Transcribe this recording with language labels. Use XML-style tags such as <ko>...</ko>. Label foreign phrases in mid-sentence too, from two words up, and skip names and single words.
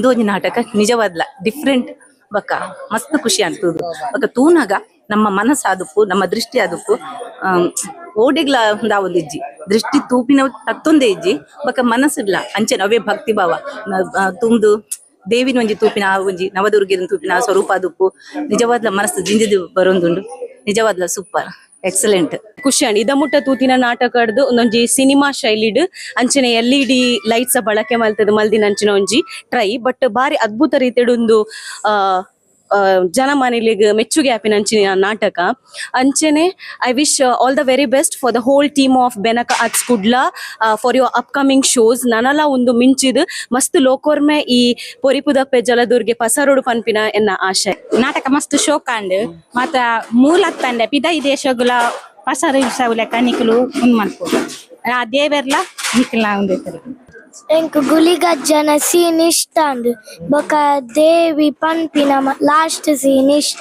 <tcy>ಒಂಜಿ ನಾಟಕ ನಿಜವಾದ್ಲ ಡಿಫ್ರೆಂಟ್ ಬೊಕ ಮಸ್ತ್ ಖುಷಿ ಅನ್ತುದು ಬೊಕ ತೂನಾಗ ನಮ್ಮ ಮನಸ್ಸು ಆದುಪ್ಪು ನಮ್ಮ ದೃಷ್ಟಿ ಆದುಪ್ಪು ಓಡಿಗ್ಲ ಒಂದಿಜ್ಜಿ ದೃಷ್ಟಿ ತೂಪಿನ ತತ್ತೊಂದೇ ಇಜ್ಜಿ ಬೊಕ ಮನಸ್ಸಿಡ್ಲ ಅಂಚೆನ ಅವೇ ಭಕ್ತಿ ಭಾವ ತುಂಬ್ದು ದೇವಿನ ಒಂಜಿ ತೂಪಿನ ಒಂಜಿ ನವದುರ್ಗಿನ ತೂಪಿನ ಸ್ವರೂಪ ಆದುಪ್ಪು ನಿಜವಾದ್ಲ ಮನಸ್ಸು ಜಿಂಜಿದು ಬರೋಂದುಂಡು ನಿಜವಾದ್ಲ</tcy> <en>super excellent</en> <tcy>ಖುಷಿ ಅಂಡ್ ಇದ ಮುಟ್ಟ ತೂತಿನ ನಾಟಕಡ್ದು ಒಂದೊಂಜಿ ಸಿನಿಮಾ ಶೈಲಿಡ್ ಅಂಚನೆ</tcy> <en>LED lights</en> <tcy>ಬಳಕೆ ಮಲ್ತದ ಮಲ್ದಿನ ಅಂಚಿನ ಒಂಜಿ</tcy> <en>try but</en> <tcy>ಬಾರಿ ಅದ್ಭುತ ರೀತಿಡ್ ಒಂದು ಜನಮಾನಿಲಿಗೆ ಮೆಚ್ಚುಗೆ ಆಪಿನ ಅಂಚಿನ ನಾಟಕ ಅಂಚನೆ</tcy> <en>I wish all the very best for the whole team of Benaka Arts Kudla for your upcoming shows</en> <tcy>ನನಲ ಒಂದು ಮಿಂಚಿದ್ ಮಸ್ತ್ ಲೋಕೋರ್ಮೆ ಈ ಪೊರಿಪುದಪ್ಪೆ ಜಲದುರ್ಗೆ ಪಸರೋಡು ಪನ್ಪಿನ ಎನ್ನ ಆಶೆ ನಾಟಕ ಮಸ್ತ್ ಶೋಕಾಂಡ್ ಮಾತ ಮೂಲ ತಂಡ ಪಿದ ಈ ದೇಶಗುಲ ಪಸರು ಸೌಲಕ ನಿಕಲು ಮನ್ಪು ಆ ದೇವೆರ್ಲ ನಿಕಲ ಉಂದೆತರಿ ಎಂಕ್ ಗುಲಿಗಜ್ಜನ ಸೀನ್ ಇಷ್ಟಂಡ್ ಬೊಕ ದೇವಿ ಪನ್ಪಿನ ಲಾಸ್ಟ್ ಸೀನ್ ಇಷ್ಟ</tcy>